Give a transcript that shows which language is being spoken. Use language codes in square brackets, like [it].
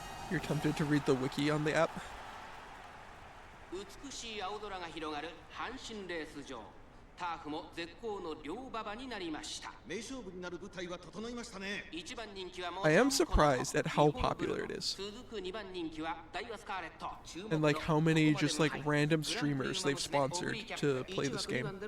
[en] You're tempted to read the wiki on the app? [ja] 美しい青空が広がる阪神レース場。ターフも絶好の両馬場になりました。名勝負になる舞台は整いましたね。 1番人気はも [en] I am surprised at how popular it is. [ja] 続く2番人気はダイワスカーレット。 [en] And like how many just like random streamers they've sponsored to play this game.